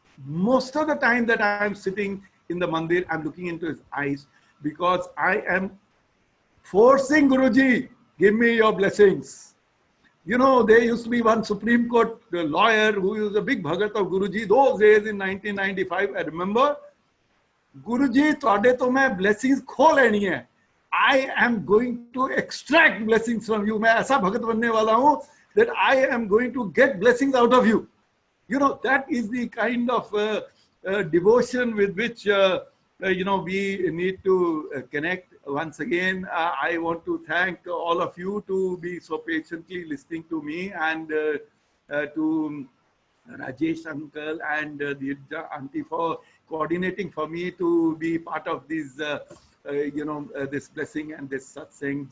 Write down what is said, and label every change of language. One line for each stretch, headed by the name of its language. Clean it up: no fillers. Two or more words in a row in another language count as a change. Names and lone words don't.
English: Most of the time that I am sitting in the Mandir, I'm looking into his eyes because I am forcing Guruji, give me your blessings. You know, there used to be one Supreme Court lawyer who was a big bhagat of Guruji. Those days in 1995, I remember, Guruji, today
Hindi: to main blessings kho leni hai.
English: I am going to extract blessings from you.
Hindi: मैं ऐसा भगत बनने वाला हूँ
English: that I am going to get blessings out of you. You know, that is the kind of devotion with which, you know, we need to connect. Once again, I want to thank all of you to be so patiently listening to me, and to Rajesh uncle and Dhirja auntie for coordinating for me to be part of these, you know, this blessing and this satsang.